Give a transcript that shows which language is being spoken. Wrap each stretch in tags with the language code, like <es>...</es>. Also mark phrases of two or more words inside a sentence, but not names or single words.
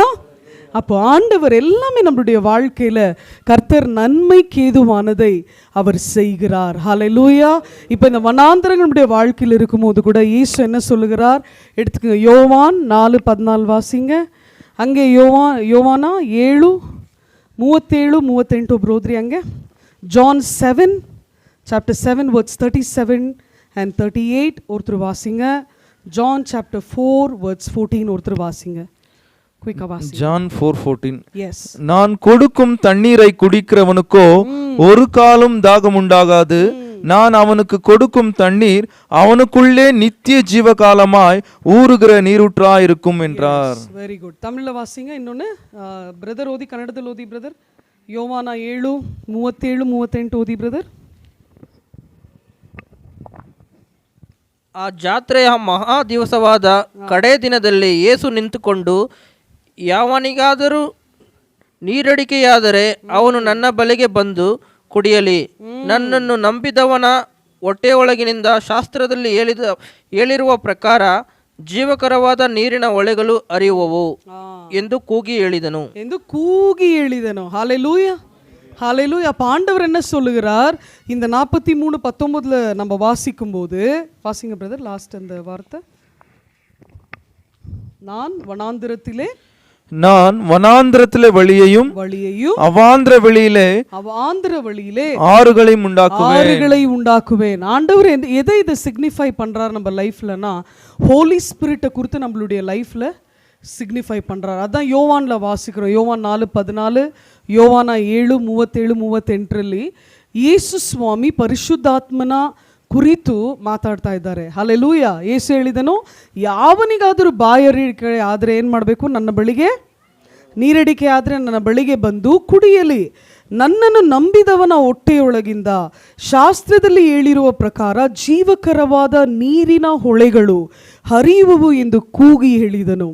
<ta>அப்போ ஆண்டவர் எல்லாமே நம்மளுடைய வாழ்க்கையில் கர்த்தர் நன்மைக்கு ஏதுவானதை அவர் செய்கிறார். ஹல்லேலூயா. இப்போ இந்த வனாந்தரங்கள் நம்முடைய வாழ்க்கையில் இருக்கும்போது கூட இயேசு என்ன சொல்லுகிறார்? எடுத்துக்கோங்க, யோவான் 4:14 வாசிங்க. அங்கே யோவானா 7:37-38 ಬ್ರೋದ್ರಿ.</ta> <en>ಹಂಗೆ John 7 chapter 7 verse 37 and 38</en> <ta>ஒருத்தர் வாசிங்க.</ta> <en>John chapter 4 verse 14</en> <ta>ஒருத்தர் வாசிங்க. குயிக்கா வாசிங்க. John 4:14. எஸ். நான் கொடுக்கும் தண்ணீரை குடிக்கிறவனுக்கோ ஒரு காலும் தாகம் உண்டாகாது. நான் அவனுக்கு கொடுக்கும் தண்ணீர் அவனுக்குள்ளே நித்திய ஜீவகாலமாய் ஊறுகிற நீரூற்றாய் இருக்கும் என்றார்.</ta> <en>very good.</en> <ta>தமிழ்ல வாசிங்க. இன்னொன்னு பிரதர் ஓதி, கன்னடத்தில் ஓதி பிரதர்.</ta> <kn>யோவாನ 7:37-38 ಓದಿ ಬ್ರದರ್. ಆ ಜಾತ್ರೆಯ ಮಹಾ ದಿವಸವಾದ ಕಡೆ ದಿನದಲ್ಲಿ ಯೇಸು ನಿಂತುಕೊಂಡು, ಯಾವನಿಗಾದರೂ ನೀರಡಿಕೆಯಾದರೆ ಅವನು ನನ್ನ ಬಳಿಗೆ ಬಂದು ಕುಡಿಯಲಿ. ನನ್ನನ್ನು ನಂಬಿದವನ ಹೊಟ್ಟೆಯೊಳಗಿನಿಂದ ಶಾಸ್ತ್ರದಲ್ಲಿ ಹೇಳಿರುವ ಪ್ರಕಾರ ಜೀವಕರವಾದ ನೀರಿನ ಹೊಳೆಗಳು ಹರಿಯುವವು ಎಂದು ಕೂಗಿ ಹೇಳಿದನು.</kn> <ta>ஹalleluya, ஹalleluya. அப்ப ஆண்டவர் என்ன சொல்லுகிறார்? இந்த 43:19 நம்ம வாசிக்கும் போது, வாசிங்க பிரதர் லாஸ்ட் அந்த வார்த்தை. நான் வனாந்திரத்திலே வழியையும் அவாந்திர வெளியிலே ஆறுகளை உண்டாக்குவேன். ஆண்டவர் எதை இதை சிக்னிஃபை பண்றார் நம்ம லைஃப்லனா,</ta> <en>Holy Spirit</en> <ta>குறித்து நம்மளுடைய லைஃப்ல சிக்னிஃபை பண்றார். அதான் யோவான்ல வாசிக்கிறோம்.</ta> <kn>யோவான் 4:14, யோவாನ 7:37-38 ಯೇಸು ಸ್ವಾಮಿ ಪರಿಶುದ್ಧಾತ್ಮನ ಕುರಿತು ಮಾತಾಡ್ತಾ ಇದ್ದಾರೆ. ಹಲ್ಲೆಲೂಯಾ. ಯೇಸು ಹೇಳಿದನು, ಯಾವನಿಗಾದರೂ ಬಾಯಾರಿಕೆ ಆದರೆ ಏನು ಮಾಡಬೇಕು? ನನ್ನ ಬಳಿಗೆ ನೀರಡಿಕೆ ಆದರೆ ನನ್ನ ಬಳಿಗೆ ಬಂದು ಕುಡಿಯಲಿ. ನನ್ನನ್ನು ನಂಬಿದವನ ಹೊಟ್ಟೆಯೊಳಗಿಂದ ಶಾಸ್ತ್ರದಲ್ಲಿ ಹೇಳಿರುವ ಪ್ರಕಾರ ಜೀವಕರವಾದ ನೀರಿನ ಹೊಳೆಗಳು ಹರಿಯುವವು ಎಂದು ಕೂಗಿ ಹೇಳಿದನು.</kn>